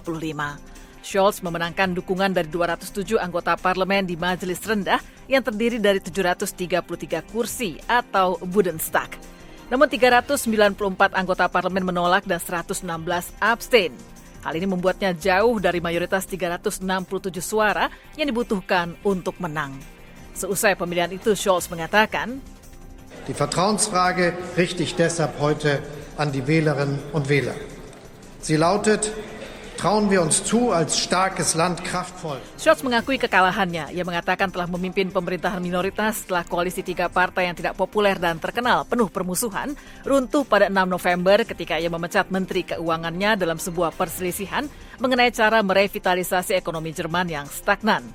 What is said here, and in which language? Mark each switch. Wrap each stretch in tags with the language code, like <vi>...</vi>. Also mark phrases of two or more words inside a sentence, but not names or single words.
<id>Scholz memenangkan dukungan dari 207 anggota parlemen di majelis rendah yang terdiri dari 733 kursi atau Bundestag. Namun 394 anggota parlemen menolak dan 116 abstain. Hal ini membuatnya jauh dari mayoritas 367 suara yang dibutuhkan untuk menang. Seusai pemilihan itu, Scholz mengatakan,</id> <de>Die Vertrauensfrage richte ich deshalb heute an die Wählerinnen und Wähler. Sie lautet: Trauen wir uns zu, als starkes Land kraftvoll.</de> <id>Scholz mengakui kekalahannya. Ia mengatakan telah memimpin pemerintahan minoritas setelah koalisi 3 partai yang tidak populer dan terkenal penuh permusuhan runtuh pada 6 November ketika ia memecat Menteri Keuangannya dalam sebuah perselisihan mengenai cara merevitalisasi ekonomi Jerman yang stagnan.</id>